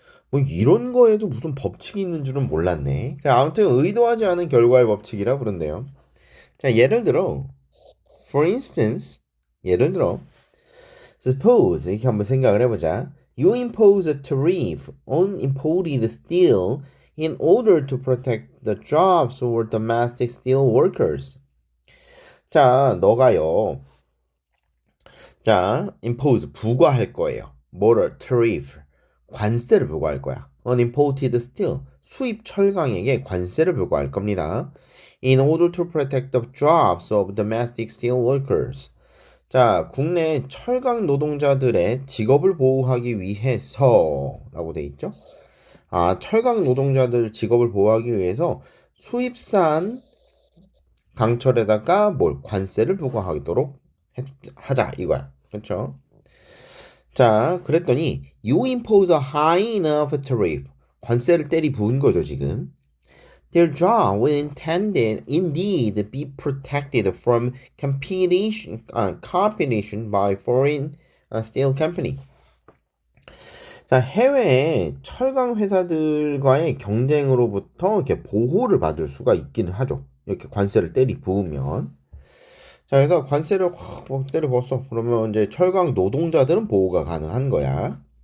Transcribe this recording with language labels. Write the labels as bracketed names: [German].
[Korean] 뭐 이런 거에도 무슨 법칙이 있는 줄은 몰랐네. 아무튼 의도하지 않은 결과의 법칙이라 부른대요. 자, 예를 들어, [English] for instance, [Korean] 예를 들어, suppose, 이렇게 한번 생각을 해보자. [English] You impose a tariff on imported steel in order to protect the jobs of domestic steel workers. [Korean] 자, 너가요. 자, impose, 부과할 거예요. 뭐를? tariff, 관세를 부과할 거야. [English] on imported steel, [Korean] 수입 철강에게 관세를 부과할 겁니다. [English] in order to protect the jobs of domestic steel workers. [Korean] 자, 국내 철강 노동자들의 직업을 보호하기 위해서 라고 돼 있죠. 철강 노동자들 직업을 보호하기 위해서 수입산 강철에다가 관세를 부과하도록 하자 이거야. 그렇죠? 자, 그랬더니 [English] you impose a high enough tariff. [Korean] 관세를 때리 부은 거죠, 지금. [English] Their job will indeed be protected from competition by foreign steel company. [Korean] 자, 해외 철강 회사들과의 경쟁으로부터 이렇게 보호를 받을 수가 있기는 하죠. 이렇게 관세를 때리 부으면. 자, 그래서 관세를 확 때려 부었어. 그러면 이제 철강 노동자들은 보호가 가능한 거야.